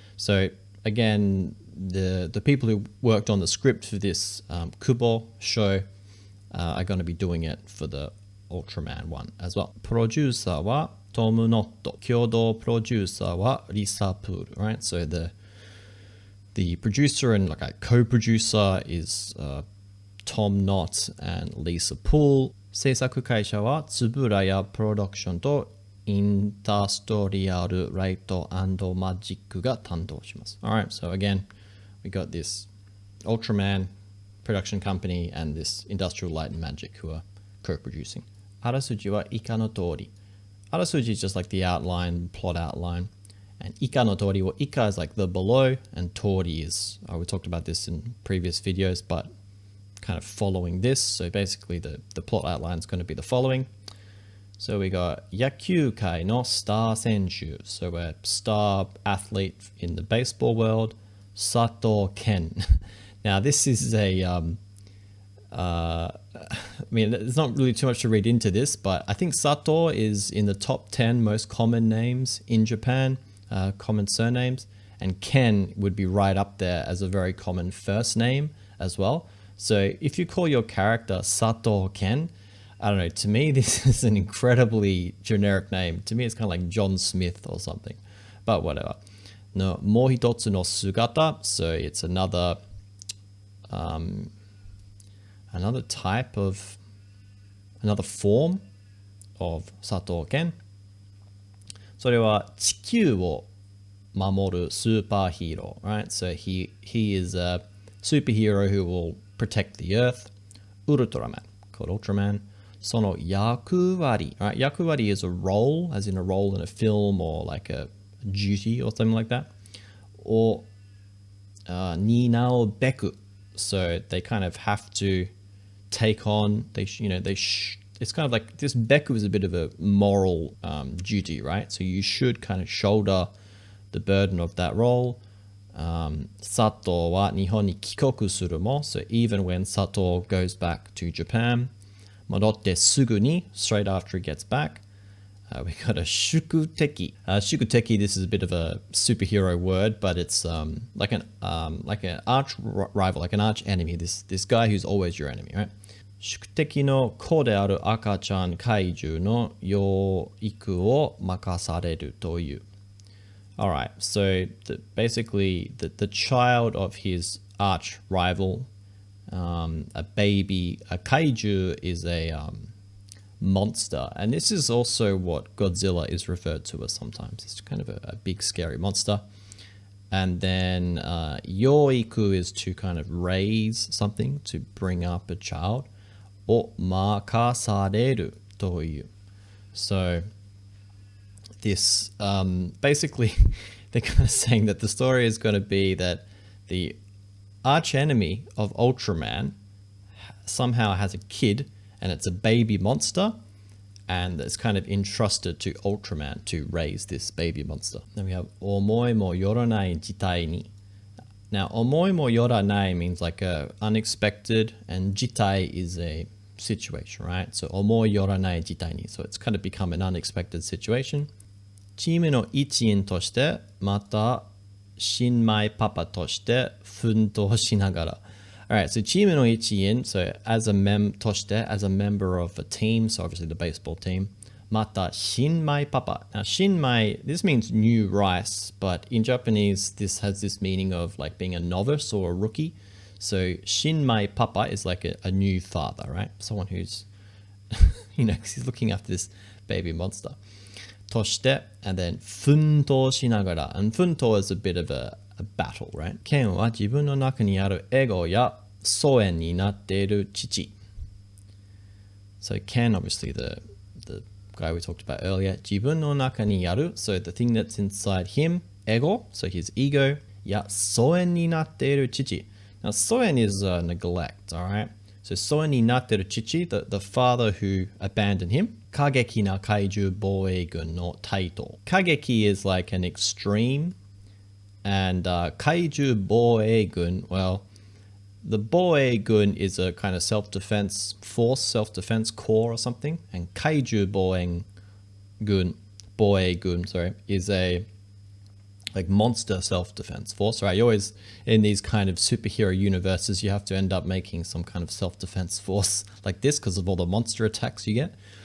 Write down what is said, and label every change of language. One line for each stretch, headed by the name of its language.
English: So again, the people who worked on the script for this Kubo show are going to be doing it for the Ultraman one as well.
Japanese: Producer wa Tomu Notto. Kyodo producer wa Lisa Pool,
English: right? So the producer and like a co-producer is Tom Knott and Lisa Pool.
Japanese: 制作会社はSuburaya Production とインダストリアルライト&マジックが担当します。
English: Alright, so again, we got this Ultraman production company and this Industrial Light and Magic who are co-producing.
Japanese: あらすじは以下の通り。
English: あらすじ is just like the outline, plot outline. And
Japanese: 以下の通り,
English: well, 以下 is like the below, and tori is, we talked about this in previous videos, but kind of following this. So basically the plot outline is going to be the following. So we got
Japanese: 野球界のスター選手.
English: So a star athlete in the baseball world, Sato Ken. Now this is a, I mean, there's not really too much to read into this, but I think Sato is in the top 10 most common names in Japan, common surnames, and Ken would be right up there as a very common first name as well. So if you call your character Sato Ken, I don't know, to me this is an incredibly generic name. To me it's kind of like John Smith or something, but whatever. No,
Japanese: mo hitotsu no sugata,
English: so it's another type of, another form of Sato Ken.
Japanese: それは地球を守るスーパーヒーロー,
English: right? So he is a superhero who will protect the earth. Ultraman, called Ultraman.
Japanese: その役割,
English: right? 役割 is a role, as in a role in a film or like a duty or something like that.
Japanese: Or 担うべく.
English: So they kind of have to take on, it's kind of like, this beku is a bit of a moral duty, right? So you should kind of shoulder the burden of that role.
Japanese: Sato wa Nihon ni kikoku suru mo.
English: So even when Sato goes back to Japan,
Japanese: modotte sugu ni,
English: straight after he gets back, we got a shukuteki. Shukuteki, this is a bit of a superhero word, but it's like an arch rival, like an arch enemy. This guy who's always your enemy, right?
Japanese: 宿敵の子である赤ちゃん怪獣の養育を任されるという。
English: Alright, so basically the child of his arch rival, a baby, a kaiju is a monster. And this is also what Godzilla is referred to as sometimes. It's kind of a big scary monster. And then yoiku is to kind of raise something, to bring up a child.
Japanese: O makasareru toyu.
English: So this basically they're kind of saying that the story is going to be that the arch enemy of Ultraman somehow has a kid, and it's a baby monster, and it's kind of entrusted to Ultraman to raise this baby monster. Then we have
Japanese: omoi mo yoranai jitai ni.
English: Now omoi mo yoranai means like a unexpected, and jitai is a situation, right? So
Japanese: omoi yoranai jitai ni.
English: So it's kind of become an unexpected situation.
Japanese: チームの一員として、また新米パパとして奮闘しながら。
English: Alright, so
Japanese: チームの一員,
English: so as a member of a team, so obviously the baseball team.
Japanese: また新米パパ.
English: Now 新米, this means new rice, but in Japanese this has this meaning of like being a novice or a rookie. So 新米 papa is like a new father, right? Someone who's because he's looking after this baby monster.
Japanese: として、
English: and then
Japanese: 奮闘しながら。
English: And 奮闘 is a bit of a battle, right?
Japanese: ケンは自分の中にあるエゴや疎遠になっている父。
English: So Ken, obviously the guy we talked about earlier,
Japanese: 自分の中にある,
English: so the thing that's inside him, ego, so his ego,
Japanese: や疎遠になっている父.
English: Now 疎遠 is neglect, alright?
Japanese: So 疎遠になっている父,
English: the father who abandoned him,
Japanese: 過激な怪獣防衛軍の台頭.
English: 過激 is like an extreme, and 怪獣防衛軍, well, the 防衛軍 is a kind of self-defense force, self-defense corps or something, and 怪獣防衛軍, is a like monster self-defense force, right? You always, in these kind of superhero universes, you have to end up making some kind of self-defense force like this because of all the monster attacks you get.